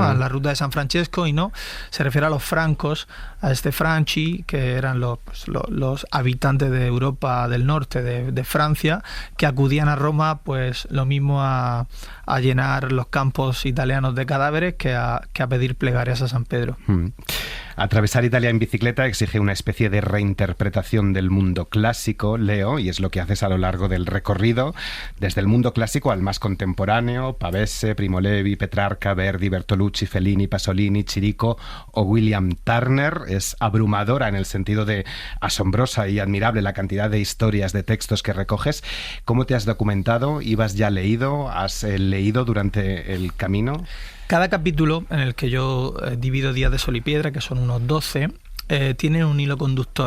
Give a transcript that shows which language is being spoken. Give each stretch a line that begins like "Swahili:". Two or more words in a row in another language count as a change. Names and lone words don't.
Spanish: A la ruta de San Francesco, y no, se refiere a los francos, a este Franchi, que eran los habitantes de Europa del norte, de Francia, que acudían a Roma, pues lo mismo a llenar los campos italianos de cadáveres que a pedir plegarias a San Pedro. Atravesar Italia en bicicleta exige una especie de reinterpretación del mundo clásico, Leo, y es lo que haces a lo largo del recorrido, desde el mundo clásico al más contemporáneo, Pavese, Primo Levi, Petrarca, Verdi, Bertolucci, Fellini, Pasolini, Chirico o William Turner. Es abrumadora en el sentido de asombrosa y admirable la cantidad de historias, de textos que recoges. ¿Cómo te has documentado? ¿Ibas ya leído? ¿Has leído durante el camino? Cada capítulo, en el que yo divido Días de Sol y Piedra, que son unos 12, tiene un hilo conductor.